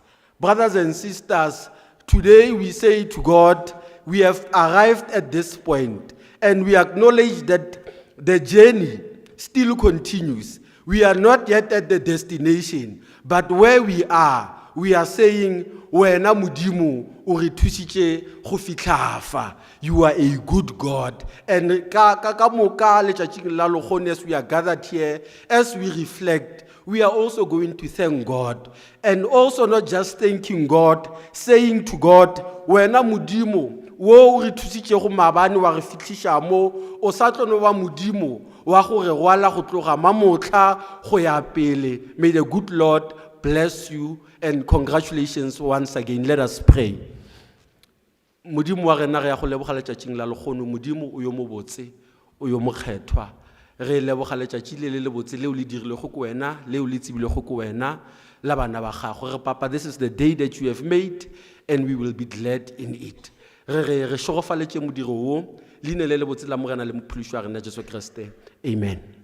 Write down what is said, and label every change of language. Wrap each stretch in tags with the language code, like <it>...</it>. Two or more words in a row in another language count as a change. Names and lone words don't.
<en>Brothers and sisters, today we say to God, we have arrived at this point, and we acknowledge that the journey still continues. We are not yet at the destination, but where we are saying,</en> <nso>wena Modimo o re thusitse go fitlha fa.</nso> <en>You are a good God. And</en> <nso>ka moka letšatšing la lekgone,</nso> <en>as we are gathered here, as we reflect, we are also going to thank God. And also not just thanking God, saying to God,</en> <nso>wena Modimo wo o re thusitse go mabane wa re fitlhisha mo, o sa tlo no ba Modimo wa go re rwala go tloga mamotla go ya pele.</nso> <en>May the good Lord bless you, and congratulations once again. Let us pray.</en> <nso>Modimo wa rena re ya go leboga letšatšing la lekgono, Modimo o yo mo botse, o yo mo kgethwa. Re leboga letšatši le le botse leo le dirilego ko wena, leo le tsebilego ko wena, la bana ba gago. Re papa,</nso> <en>this is the day that you have made, and we will be glad in it.</en> <nso>Re šogofaletše modiro wo, leina le le botse la morena le mophološi wa rena Jesu Kriste. Amen.</nso>